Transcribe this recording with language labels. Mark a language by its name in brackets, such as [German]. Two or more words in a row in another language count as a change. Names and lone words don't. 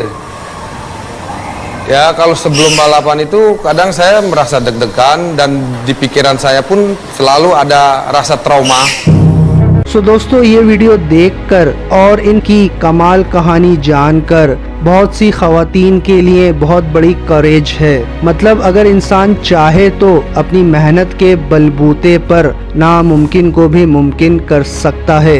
[Indonesian] Ya, kalau sebelum balapan itu kadang saya merasa deg-degan dan di pikiran saya pun selalu ada rasa trauma. [Urdu] سو دوستو، یہ ویڈیو دیکھ کر اور ان کی کمال کہانی جان کر بہت سی خواتین کے لیے بہت بڑی کریج ہے. مطلب اگر انسان چاہے تو اپنی محنت کے بل بوتے پر ناممکن کو بھی ممکن کر سکتا ہے.